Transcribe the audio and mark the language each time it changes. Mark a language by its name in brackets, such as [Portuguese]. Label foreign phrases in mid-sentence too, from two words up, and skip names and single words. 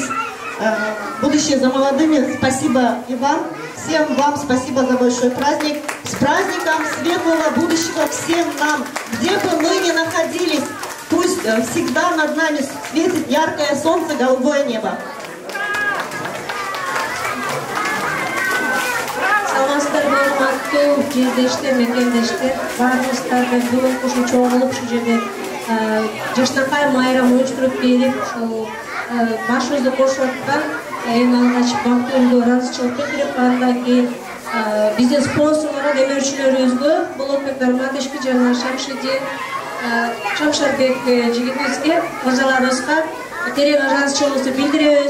[Russian] Будущее за молодыми. Спасибо и вам. Всем вам спасибо за большой праздник. С праздником светлого будущего всем нам, где бы мы ни находились. Пусть всегда над нами светит яркое солнце, голубое небо. [Kyrgyz] Саламатсыздар, урматтуу жердештер, мекендештер. Баарыңыздарга бүгүн ушул чогулуп ушул жерде жаштаркай майрам уюштуруп берип, ушул башыбызды кошуп аткан эң алгач Бактыгүлгө ыраазычылык билдирип, андан кийин биздин спонсорлорго, демеушүлөрүбүзгө Болотбек Нурматовичке жана Шамшарбек жигитибизге, мырзаларыбызга терең ыраазычылыгыбызды билдиребиз.